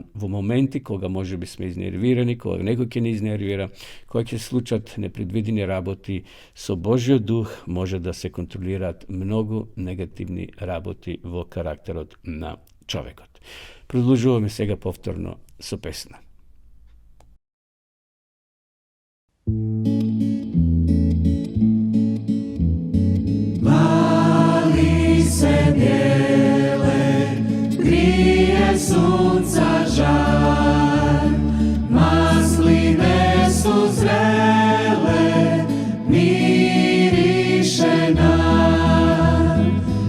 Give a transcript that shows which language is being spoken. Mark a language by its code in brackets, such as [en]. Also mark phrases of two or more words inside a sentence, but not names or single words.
[mk] Во моменти кога можеби сме изнервирани, кога некој ќе не изнервира, кога ќе случат непредвидени работи, со Божјиот дух може да се контролираат многу негативни работи во карактерот на човекот. Продолжуваме сега повторно со песна. [hr] Vali se bijele, grije sunca žar, masline su zrele, miriše nam,